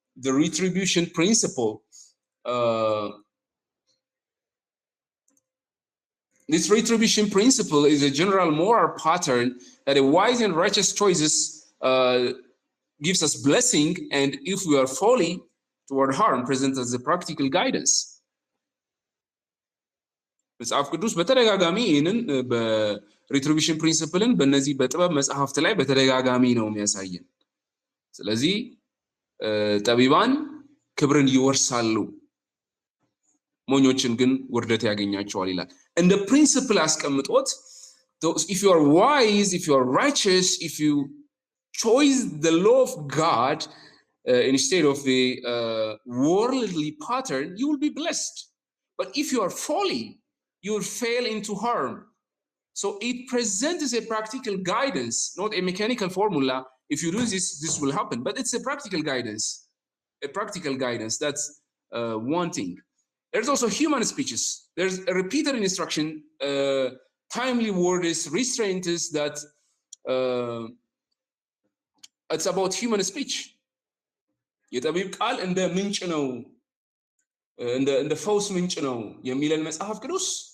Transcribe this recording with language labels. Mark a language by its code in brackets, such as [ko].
[en] The retribution principle, this retribution principle is a general moral pattern that a wise and righteous choices gives us blessing, and if we are folly toward harm, presents as a practical guidance. [am] መጽሐፍ ቅዱስ በተደጋጋሚ ይህንን በሪትሪቢሽን ፕሪንሲፕልን በእነዚህ በጥበብ መጽሐፍት ላይ በተደጋጋሚ ነው የሚያሳየን። ስለዚህ ጠቢባን ክብርን ይወርሳሉ፣ ሞኞችን ግን ውርደት ያገኛቸዋል ይላል። እንደ ፕሪንሲፕል አስቀምጦት [en] if you are wise, if you are righteous, if you choose the law of God instead of the worldly pattern, you will be blessed. But if you are folly, you will fail into harm. So it presents a practical guidance, not a mechanical formula. If you do this, this will happen. But it's a practical guidance. A practical guidance. That's one thing. There's also human speeches. There's a repeated instruction, timely words, restraints that it's about human speech. [am] የጠቢብ ቃል እንደ ምንጭ ነው፣ እንደ ፈውስ ምንጭ ነው የሚለን መጽሐፍ ቅዱስ